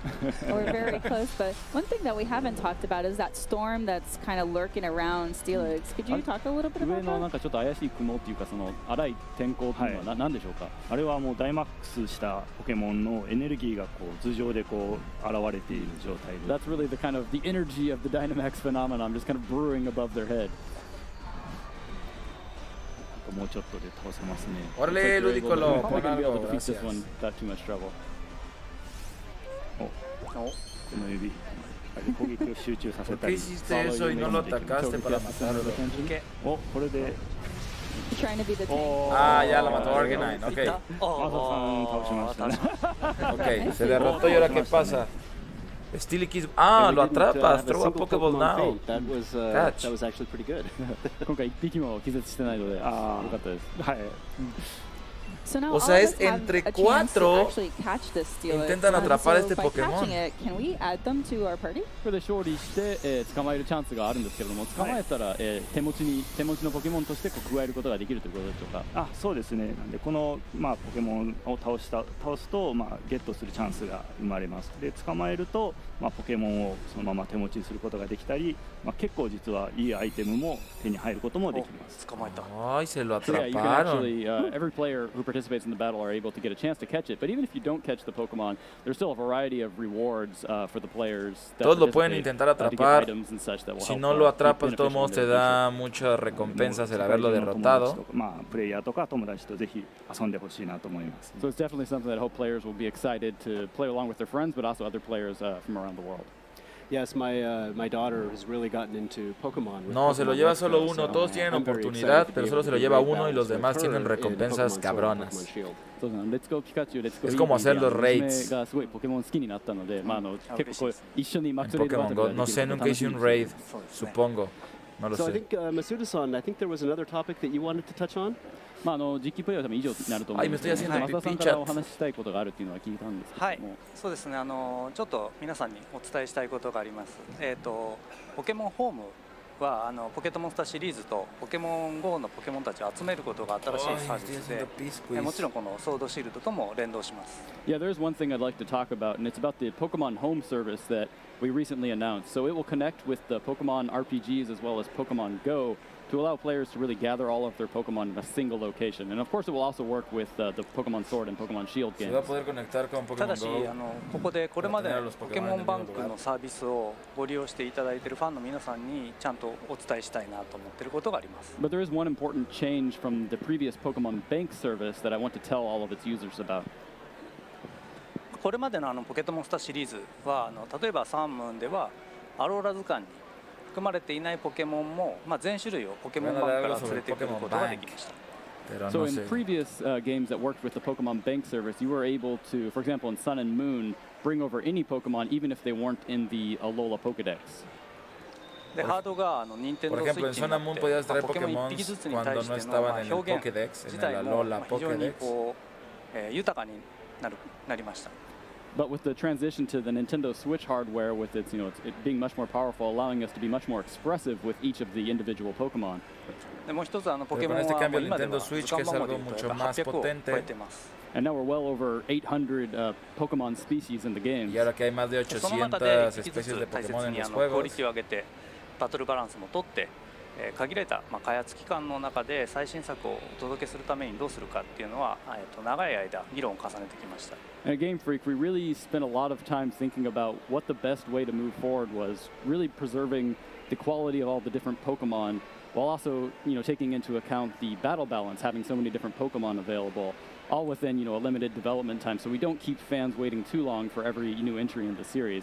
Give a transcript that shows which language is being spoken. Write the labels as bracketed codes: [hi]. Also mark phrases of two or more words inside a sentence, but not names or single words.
[en] We're very close, but one thing that we haven't talked about is that storm that's kind of lurking around Steelix. Could you talk a little bit [ja] 上 [en] about [ja] の [en] that? [ja] なんかちょっと怪しい雲っていうかその荒い天候っていうのは何でしょうか。あれはもうダイマックスしたポケモンのエネルギーがこう頭上でこう現れている状態で。 [en] That's really the kind of the energy of the Dynamax phenomenon just kind of brewing above their head. [ja] もうちょっとで倒せますね。 [es] Órale, Ludicolo, [en] Probably [es] pon [en] gonna be able [es] algo, [en] to defeat this [es] gracias. [en] one without too much trouble. [ja] この指。攻撃を集中させた [es] ¿Por qué [ja] り。 [es] hiciste eso y no lo atacaste para matarlo? [ja] お、これで。 [en] Trying to be the tank. [es] Ah, ya la mató Arcanine, ok. [ja] マサさん倒しましたね。 [es] Ok, se derrotó y ahora ¿qué pasa? Steelix, ah, lo atrapas, [en] throw a Pokéball now. That was Catch. that was actually pretty good. [ja] 今回一匹も気絶してないので、良かったです。はい。 [en] So now [es] O [en] all [es] sea, [en] of [es] es [en] us have [es] entre [en] a chance to [es] cuatro [en] actually catch this Steelix. [es] intentan atrapar [en] So [es] este [en] by [es] Pokémon. [en] catching it, can we add them to our party? [ja] これで勝利して、捕まえるチャンスがあるんですけれども、捕まえたら、手持ちのポケモンとしてこう加えることができるということでしょうか。あ、そうですね。なんでこのポケモンを倒すとゲットするチャンスが生まれます。で捕まえるとポケモンをそのまま手持ちにすることができたり、結構実はいいアイテムも手に入ることもできます。捕まえた。 [es] Ay, se lo [en] So yeah, you can actually [es] atraparon. [en] every player who participates in the battle are able to get a chance to catch it. But even if you don't catch the Pokemon, there's still a variety of rewards for the players. That [es] Todos lo pueden [en] participate, [es] intentar [en] to get [es] atrapar. [en] items and such that will [es] Si [en] help, [es] no lo [en] be [es] atrapas, de todos [en] beneficial [es] modos [en] in [es] te [en] their [es] da [en] future. [es] muchas recompensas el haberlo derrotado. [ja] プレイヤーとか友達とぜひ遊んでほしいなと思います。 [en] So it's definitely something that I hope players will be excited to play along with their friends, but also other players from around the world. Yes, my daughter has really gotten into Pokemon. [es] No, se lo lleva solo uno. Todos tienen oportunidad, pero solo se lo lleva uno y los demás tienen recompensas cabronas. Es como hacer los raids. [ja] がすごいポケモン好きになったので、結構こう一緒にマッ [es] En [ja] クスレイドバ [es] Pokémon [ja] トル [es] Go. [ja] が [es] No [ja] でき [es] sé, [ja] るの [es] nunca [ja] 楽 [es] hice [ja] しみ [es] un [ja] です。 [es] raid, supongo. No lo [en] So I [es] sé. [en] think Masuda-san, I think there was another topic that you wanted to touch on. [ja] 実機プレイは多分以上になると思うんですけど、増田さんからお話ししたいことがあるっていうのは聞いたんですけども。はい、そうですね。ちょっと皆さんにお伝えしたいことがあります。ポケモンホームはポケットモンスターシリーズとポケモン GO のポケモンたちを集めることが新しいサービスで、もちろんこのソードシールドとも連動します。 [en] Yeah, there's one thing I'd like to talk about, and it's about the Pokemon Home service that we recently announced. So it will connect with the Pokemon RPGs as well as Pokemon Go to allow players to really gather all of their Pokemon in a single location. And of course, it will also work with the Pokemon Sword and Pokemon Shield [es] Se [en] games. [es] va a poder conectar con [ja] ただ [es] Pokémon [ja] し [es] Go. [ja] ここでこれまでポケモンバンクのサービスをご利用していただいているファンの皆さんにちゃんとお伝えしたいなと思っていることがあります。 [en] But there is one important change from the previous Pokemon Bank service that I want to tell all of its users about. [ja] これまでのポケットモンスターシリーズは例えばサンムーンではアローラ図鑑に含まれていないポケモンも、全種類をポケモンバンクから連れてくることができました。 [en] So in previous games that worked with the Pokemon Bank service, you were able to, for example, in Sun and Moon, bring over any Pokemon even if they weren't in the Alola Pokedex. [ja] でハードが任天堂 [es] Por [ja] スイ [es] ejemplo, [ja] ッ [es] en [ja] チに [es] Sun [ja] な [es] and [ja] っ [es] Moon [ja] て [es] podías traer [ja] ポケモン [es] Pokémon [ja] 1匹ずつに [es] cuando [ja] 対 [es] no [ja] しての [es] estaban en el [ja] 表現 [es] Pokédex, [ja] 自 [es] en [ja] 体 [es] el [ja] も [es] Alola [ja] 非常に [es] Pokédex. [ja] 豊かになりました。 [en] But with the transition to the Nintendo Switch hardware, with its, it being much more powerful, allowing us to be much more expressive with each of the individual Pokemon. [ja] でもう一つポケモン [es] Pero con este [ja] は [es] cambio el [ja] 今で [es] Nintendo [ja] は [es] Switch, [ja] 図 [es] que [ja] 鑑 [es] es [ja] 番号 [es] algo [ja] で言うと [es] mucho más [ja] 800 を超え [es] potente, [ja] てます。 [en] And now we're well over 800 Pokemon species in the game. [es] y ahora que hay más de [ja] その中で [es] 800 [ja] 一匹ず [es] especies de [ja] つ大切 [es] Pokémon en [ja] に [es] los [ja] クオリ [es] juegos. [ja] ティを上げてバトルバランスも取って限られた開発期間の中で最新作をお届けするためにどうするかっていうのは長い間議論を重ねてきました。 [en] And at Game Freak, we really spent a lot of time thinking about what the best way to move forward was, really preserving the quality of all the different Pokemon, while also, taking into account the battle balance, having so many different Pokemon available, all within, a limited development time, so we don't keep fans waiting too long for every new entry in the series.